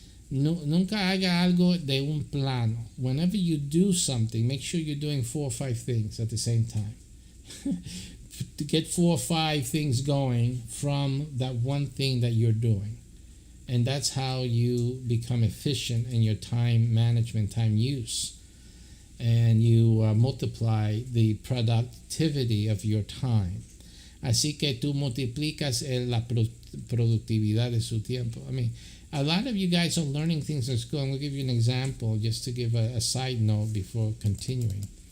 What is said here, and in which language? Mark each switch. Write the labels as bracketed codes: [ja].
[es] Nunca haga algo de un plano. [en] Whenever you do something, make sure you're doing 4 or 5 things at the same time. To get 4 or 5 things going from that one thing that you're doing. And that's how you become efficient in your time management, time use. And you multiply the productivity of your time. [es] Así que tú multiplicas la productividad de su tiempo. [en] I mean, a lot of you guys are learning things in school. I'm going to give you an example just to give a side note before continuing.